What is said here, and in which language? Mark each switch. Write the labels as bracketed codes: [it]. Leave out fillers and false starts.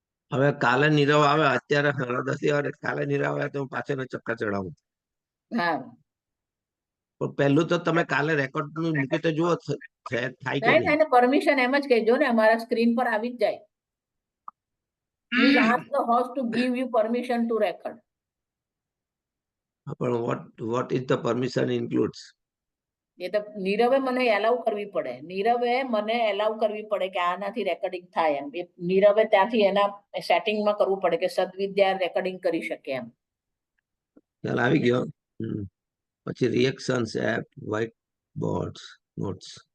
[gu] હવે કાલે નીરવ આવે, અત્યારે 10:30 વાગે કાલે નીરવ આવે તો હું પાછળ ચક્કા ચડાવું. હા, પણ પહેલું તો તમે કાલે રેકોર્ડ નું મૂકી તો જુઓ થાય કે નહીં નહીં. થાય ને. પરમિશન એમ જ કહેજો ને, અમારા સ્ક્રીન પર આવી જ જાય. [en] Please ask the host to give you permission to record. પણ what is the permission includes? [gu] એ તો નીરવે મને એલાઉ કરવી પડે. નીરવે મને એલાઉ કરવી પડે કે આનાથી રેકોર્ડિંગ થાય એમ. નીરવે ત્યાંથી એના સેટિંગમાં કરવું પડે કે સદવિદ્યા રેકોર્ડિંગ કરી શકે એમ. ખ્યાલ આવી ગયો. પછી reactions, app, white board, notes.